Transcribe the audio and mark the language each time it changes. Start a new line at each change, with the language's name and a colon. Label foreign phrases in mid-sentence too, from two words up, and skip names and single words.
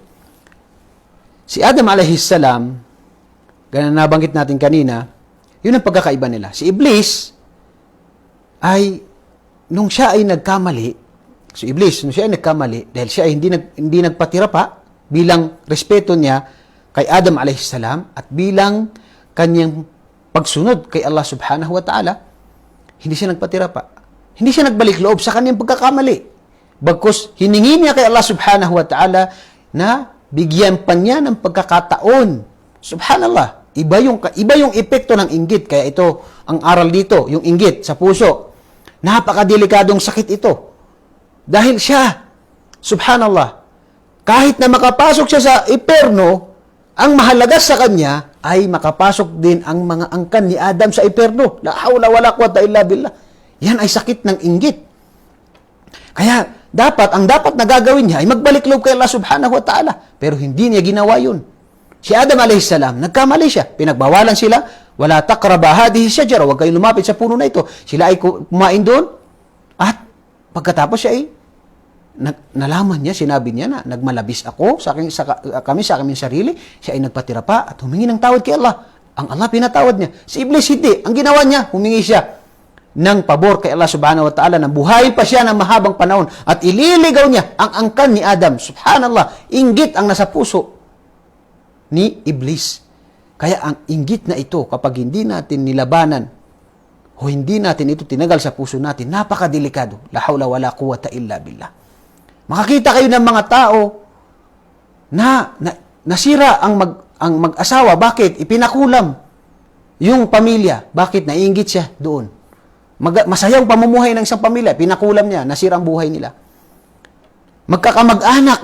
Filipino: Si Adam
Arabic: عليه السلام,
Filipino: ganun nabanggit natin kanina, yun ang pagkakaiba nila. Si Iblis ay, nung siya ay nagkamali, dahil siya ay hindi nagpatira pa, bilang respeto niya kay Adam
Arabic: عليه السلام
Filipino: at bilang kanyang pagsunod kay Allah
Arabic: سبحانه وتعالى,
Filipino: hindi siya nagpatira pa. Hindi siya nagbalik loob sa kanyang pagkakamali. Bagkus hiningi niya kay Allah
Arabic: سبحانه وتعالى
Filipino: na bigyan pa niya ng pagkakataon. Subhanallah, iba yung epekto ng inggit. Kaya ito, ang aral dito, yung inggit sa puso. Napakadelikadong sakit ito. Dahil siya, subhanallah, kahit na makapasok siya sa iperno, ang mahalaga sa kanya ay makapasok din ang mga angkan ni Adam sa impyerno.
Arabic: لا حول ولا قوة إلا بالله.
Filipino: Yan ay sakit ng inggit. Kaya ang dapat na gagawin niya ay magbalik loob kay Allah subhanahu wa ta'ala. Pero hindi niya ginawa yun. Si Adam
Arabic: عليه السلام,
Filipino: nagkamali siya. Pinagbawalan sila,
Arabic: ولا تقربا هذه شجرة,
Filipino: huwag kayong lumapit sa puno na ito. Sila ay kumain doon at pagkatapos siya ay nalaman niya, sinabi niya na nagmalabis ako kami sa aming sarili. Siya ay nagpatira pa at humingi ng tawad kay Allah. Ang Allah pinatawad niya. Si Iblis hindi. Ang ginawa niya, humingi siya ng pabor kay Allah
Arabic: سبحانه وتعالى
Filipino: na buhay pa siya ng mahabang panahon at ililigaw niya ang angkan ni Adam. Subhanallah, inggit ang nasa puso ni Iblis. Kaya ang inggit na ito, kapag hindi natin nilabanan o hindi natin ito tinagal sa puso natin, napakadelikado.
Arabic: لا حول ولا قوة إلا بالله.
Filipino: Makakita kayo ng mga tao na nasira ang mag-asawa. Bakit? Ipinakulam yung pamilya. Bakit? Naiinggit siya doon. Masayang pamumuhay ng isang pamilya. Pinakulam niya. Nasira ang buhay nila. Magkakamag-anak.